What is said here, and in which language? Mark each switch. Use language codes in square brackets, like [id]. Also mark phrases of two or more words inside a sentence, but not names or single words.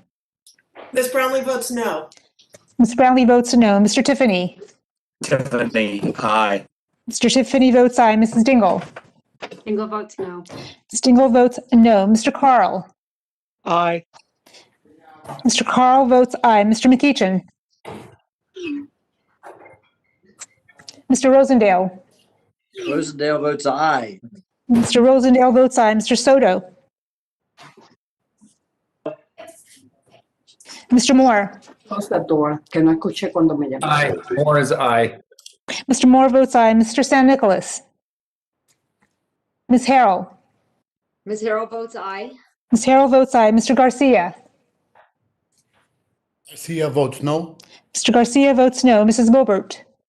[en] Ms. Brownlee votes no. Ms. Brownlee votes no. Mr. Tiffany. Tiffany, aye. Mr. Tiffany votes aye. Mrs. Dingle. Dingle votes no. Ms. Dingle votes no. Mr. Carl. Aye. Mr. Carl votes aye. Mr. McEachin. Mr. Rosendale. Rosendale votes aye. Mr. Rosendale votes aye. Mr. Soto. Mr. Moore. Close that door, [es] que no escuché cuando me llamó. [en] Aye. Moore is aye. Mr. Moore votes aye. Mr. San Nicolas. Ms. Harrell. Ms. Harrell votes aye. Ms. Harrell votes aye. Mr. Garcia. Garcia votes no. Mr. Garcia votes no. Mrs. Boebert.